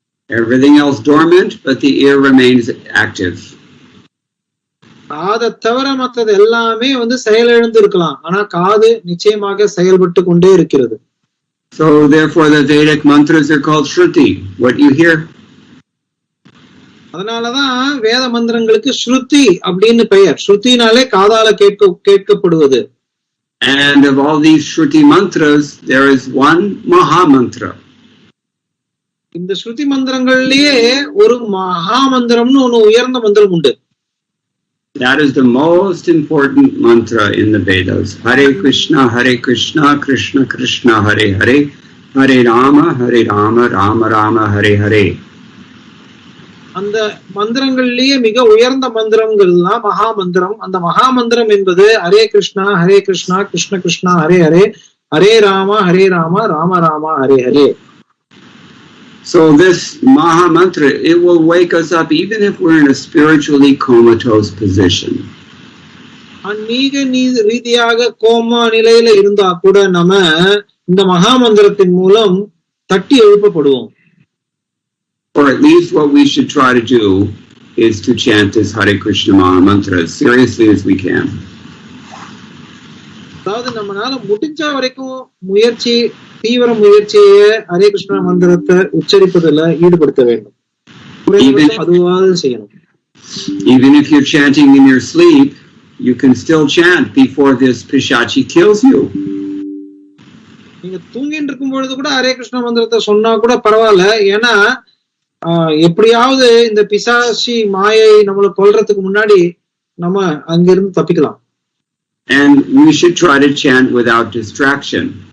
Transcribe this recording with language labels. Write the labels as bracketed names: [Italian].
[English] Everything else dormant, but the ear remains active. [Tamil] காதை தவிர மற்றது எல்லாமே வந்து செயலிழந்து இருக்கலாம், ஆனா காது நிச்சயமாக செயல்பட்டு கொண்டே இருக்கிறது. [English] So therefore the Vedic mantras are called Shruti, what you hear. [Tamil] அதனாலதான் வேத மந்திரங்களுக்கு ஸ்ருதி அப்படின்னு பெயர். ஸ்ருதினாலே காதால கேட்கப்படுவது. [English] And of all these Shruti mantras, there is one Maha mantra. [Tamil] இந்த ஸ்ருதி மந்திரங்கள்லயே ஒரு மகா மந்திரம்னு ஒண்ணு உயர்ந்த மந்திரம் உண்டு. [English] That is the most important mantra in the Vedas. [Sanskrit] Hare Krishna, Krishna Krishna, Hare Hare, Hare Rama, Rama Rama, Hare Hare. [Tamil] அந்த மந்திரங்கள்லயே மிக உயர்ந்த மந்திரங்கள்லாம் மகா மந்திரம். அந்த மகா மந்திரம் என்பது Hare Krishna Krishna Krishna Hare Hare, Hare Rama Rama Rama Hare Hare. [English] So this Maha Mantra, it will wake us up even if we're in a spiritually comatose position. [Tamil] ஆன்மீக ரீதியாக கோமா நிலையில இருந்தா கூட நம்ம இந்த மகாமந்திரத்தின் மூலம் தட்டி எழுப்பப்படுவோம். [English] Or at least what we should try to do is to chant this Hare Krishna Maha Mantra as seriously as we can. [Tamil] அதாவது நம்மளால முடிஞ்ச வரைக்கும் தீவிர முயற்சியை ஹரே கிருஷ்ண மந்திரத்தை உச்சரிப்பதில் ஈடுபடுத்த வேண்டும். அதுவாக செய்யணும். [English] Even if you're chanting in your sleep, you can still chant before this pishachi kills you. [Tamil] நீங்க தூங்கிட்டு இருக்கும் பொழுது கூட ஹரே கிருஷ்ண மந்திரத்தை சொன்னா கூட பரவாயில்ல. ஏன்னா எப்படியாவது இந்த பிசாசி மாயை நம்மளை கொல்றதுக்கு முன்னாடி நம்ம அங்கிருந்து தப்பிக்கலாம். [English] And we should try to chant without distraction.